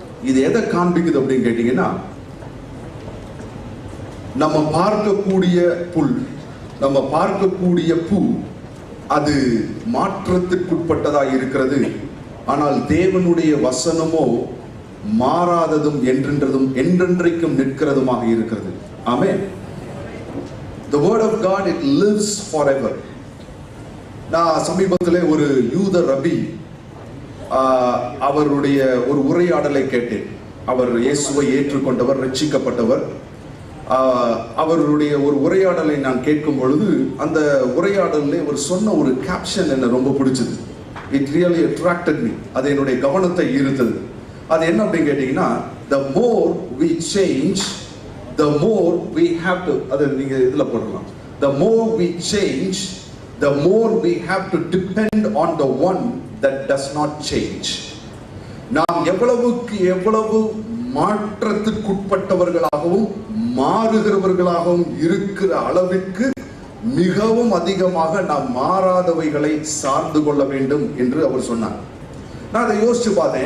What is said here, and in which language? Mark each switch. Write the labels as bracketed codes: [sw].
[ta] இது எதை காண்பிக்குது அப்படின்னு கேட்டீங்கன்னா, நம்ம பார்க்கக்கூடிய புல், நம்ம பார்க்கக்கூடிய பூ அது மாற்றத்திற்குட்பட்டதாக இருக்கிறது. ஆனால் தேவனுடைய வசனமோ மாறாததும் என்றென்றைக்கும் நிற்கிறதுமாக இருக்கிறது. ஆமென். [en] The word of God, it lives forever. [ta] நான் சமீபத்தில் ஒரு யூத ரபி அவருடைய ஒரு உரையாடலை கேட்டேன். அவர் இயேசுவை ஏற்றுக்கொண்டவர், ரட்சிக்கப்பட்டவர். அவருடைய ஒரு உரையாடலை நான் கேட்கும் பொழுது அந்த உரையாடலில் அவர் சொன்ன ஒரு கேப்ஷன் என்ன ரொம்ப பிடிச்சது. [en] It really attracted me. [ta] அது என்னுடைய கவனத்தை ஈர்த்தது. அது என்ன அப்படின்னு கேட்டீங்கன்னா, [en] the more we change, the more we have to, [ta] அது நீங்க இதுல போடலாம், [en] the more we change, the more we have to depend on the one that does not change. [ta] நாம் எவ்வளவுக்கு எவ்வளவு மாற்றத்திற்குட்பட்டவர்களாகவும் மாறுகிறவர்களாகவும் இருக்கிற அளவிற்கு மிகவும் அதிகமாக நாம் மாறாதவைகளை சார்ந்து கொள்ள வேண்டும் என்று அவர் சொன்னார். நான் அதை யோசிச்சு பார்த்தேன்.